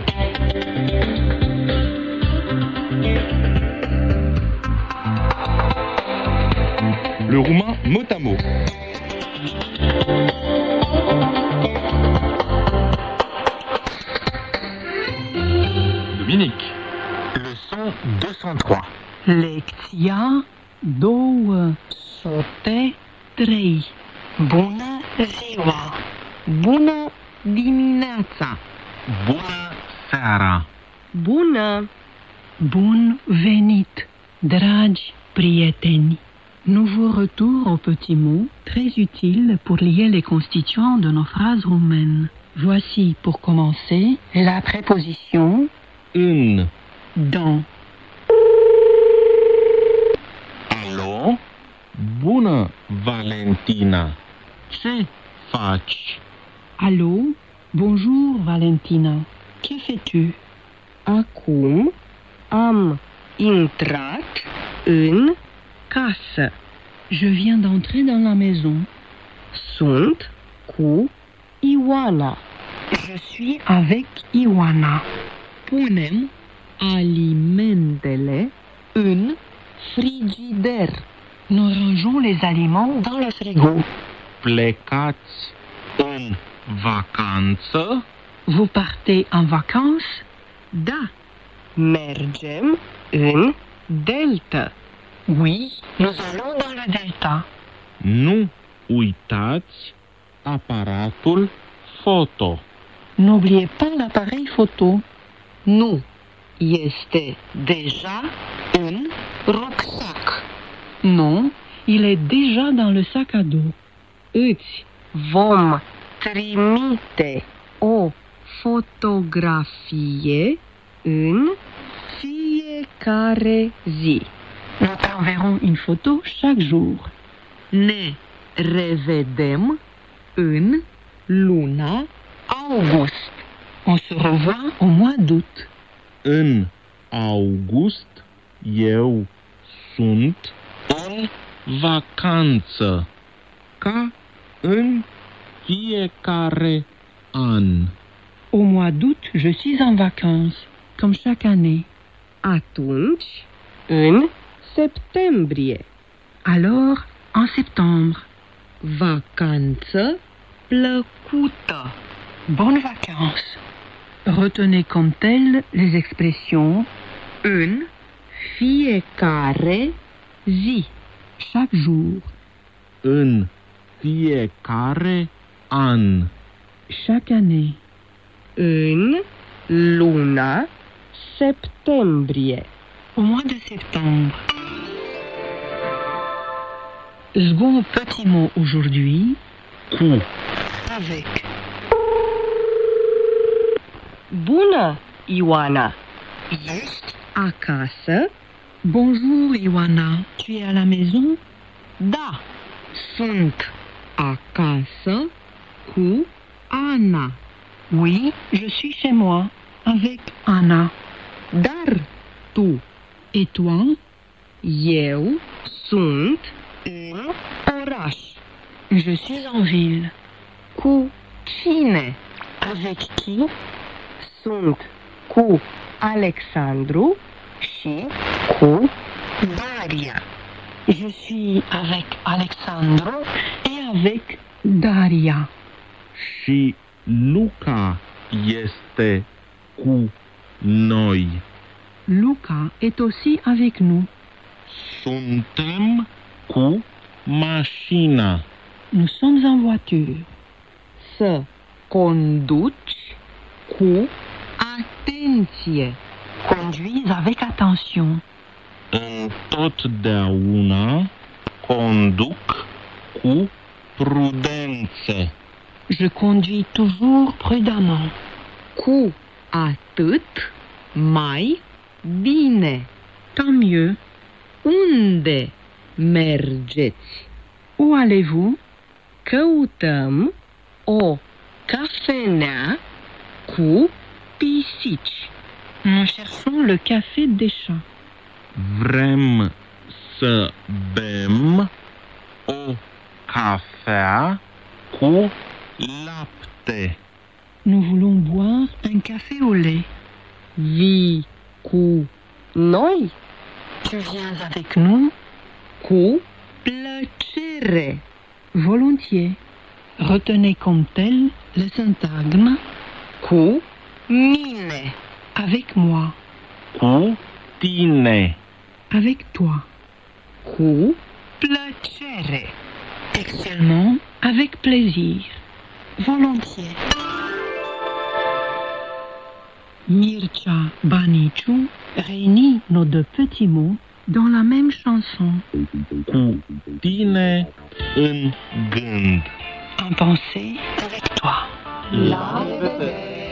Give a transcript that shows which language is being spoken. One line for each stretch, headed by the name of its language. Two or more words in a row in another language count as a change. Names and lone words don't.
French: Le roumain mot à mot. Dominique. Leçon 203.
Romanian: Lecția 203. Bună ziua! Bună dimineața! Bună seara! Bună! Bun venit, dragi prieteni!
French: Nouveau retour au petit mot, très utile pour lier les constituants de nos phrases roumaines. Voici pour commencer la préposition
Romanian: În.
French: dans.
Romanian: Alo? Bună, Valentina! Ce faci?
French: Allô? Bonjour Valentina. Que fais-tu?
Romanian: Acum am intrat în casă.
French: Je viens d'entrer dans la maison.
Romanian: Sunt cu Ioana.
French: Je suis avec Ioana.
Romanian: Punem alimentele în frigider.
French: Nous rangeons les aliments dans le frigo.
Romanian: Plecați în vacanță?
French: Vous partez en vacances?
Romanian: Da. Mergem în delta.
French: Oui, nous allons dans le delta.
Romanian: Nu uitați aparatul foto.
French: N'oubliez pas l'appareil photo.
Romanian: Nu este deja în rucksac.
French: Non, il est déjà dans le sac à dos.
Romanian: Îți vom trimite o fotografie în fiecare zi.
French: Nous t'enverrons une photo chaque jour.
Romanian: Ne revedem în luna august.
French: On se revoit au mois d'août.
Romanian: În august Eu sunt în vacanță, ca în fiecare an.
French: Au mois d'août, je suis en vacances, comme chaque année.
Romanian: Atunci, în septembrie.
French: Alors, en septembre.
Romanian: Vacanță plăcută.
French: Bonnes vacances. Retenez comme telles les expressions
Romanian: În fiecare zi.
French: chaque jour,
Romanian: În fiecare an.
French: chaque année,
Romanian: În luna septembrie.
French: au mois de septembre. Second petit mot aujourd'hui,
Romanian: Cu.
French: avec.
Romanian: Bună, Ioana!
French: Juste.
Romanian: Acasă?
French: Bonjour, Ioana. Tu es à la maison?
Romanian: Da. Sunt acasă cu Ana.
French: Oui, je suis chez moi, avec Anna.
Romanian: Dar tu,
French: Et toi?
Romanian: eu, sunt în oraș.
French: Je suis en ville.
Romanian: Cu cine?
French: Avec qui?
Romanian: Sunt cu Alexandru și cu Daria.
French: Je suis avec Alexandru et avec Daria.
Romanian: Și Luca este cu noi.
French: Luca est aussi avec nous.
Romanian: Suntem cu mașina.
French: Nous sommes en voiture.
Romanian: Să conduci cu atenție.
French: Conduis avec attention.
Romanian: Întotdeauna conduc cu prudență.
French: Je conduis toujours prudemment.
Romanian: Cu atât mai bine.
French: Tant mieux.
Romanian: Unde mergeți?
French: Où allez-vous?
Romanian: Căutăm o cafenea cu pisici.
French: Nous cherchons le café des chats.
Romanian: Vrem să bem o cafea cu lapte.
French: Nous voulons boire un café au lait.
Romanian: Vii cu noi?
French: Tu viens avec nous?
Romanian: Cu plăcere.
French: Volontiers. Retenez comme tel le syntagme
Romanian: Cu mine.
French: avec moi,
Romanian: Cu tine.
French: avec toi.
Romanian: Cu plăcere.
French: Textuellement, avec plaisir. Volontiers. Mircea Baniciu réunit nos deux petits mots dans la même chanson.
Romanian: Cu tine în gând.
French: En pensée avec toi.
Romanian: La revedere!